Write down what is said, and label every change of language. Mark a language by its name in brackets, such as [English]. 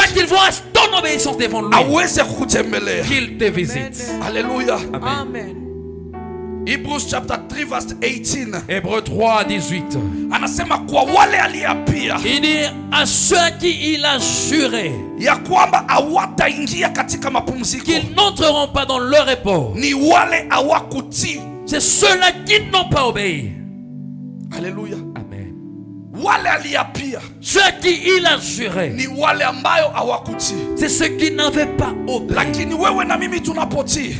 [Swahili] yake, [French] qu'il voit ton obéissance devant lui, [Swahili] aweze kukutembelea. [French] qu'il te visite. Haleluya. Amen. [English] Hebrews chapter 3 verse 18 [French] Hébreux 3, 18. [Swahili] anasema kwa wale aliapia [French] Il dit à ceux à qui il a juré [Swahili] ya kwamba hawataingia katika mapumziko [French] qu'ils n'entreront pas dans le repos, [Swahili] ni wale hawakutii. [French] c'est ceux-là qui n'ont pas obéi. Haleluya. Amen. [Swahili] wale aliapia [French] Ce qui il a juré, [Swahili] ni wale ambayo hawakutii. [French] c'est ceux qui n'avaient pas obéi. [Swahili] Lakini wewe na mimi tunapotii,